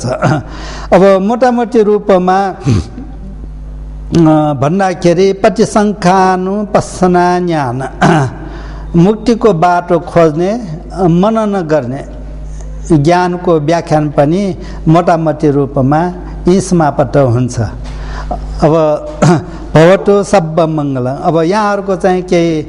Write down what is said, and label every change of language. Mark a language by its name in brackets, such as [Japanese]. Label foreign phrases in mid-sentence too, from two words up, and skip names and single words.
[Nepali] अब मोटामोटी रूपमा भन्दाखेरि पटिसङ्खानुपස්සना ज्ञान, मुक्तिको बाटो खोज्ने, मनन गर्ने ज्ञानको व्याख्यान पनि मोटामोटी रूपमा यी समाप्त हुन्छ। [Pali] अब भवतु सब्ब मङ्गलम्। [Nepali] अब यहाँहरूको चाहिँ केही